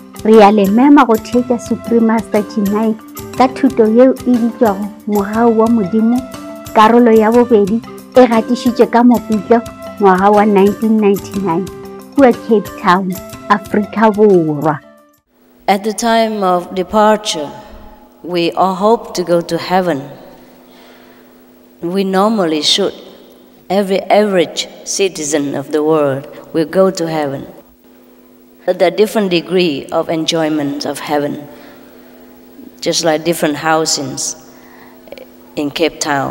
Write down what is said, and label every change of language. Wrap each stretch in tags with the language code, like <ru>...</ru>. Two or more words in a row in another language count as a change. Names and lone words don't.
<nso>Re a le mema go theetša Supreme Master tonight ka thuto yeo e bitšwago Mogau wa Modimo karolo ya bobedi e gatišitše ka Mopitlo ngwaga wa 1999 kua Cape Town, Afrika Borwa.</nso> <en>At the time of departure, we all hope to go to heaven. We normally should. Every average citizen of the world will go to heaven. But there are different degree of enjoyment of heaven, just like different housings in Cape Town.</en>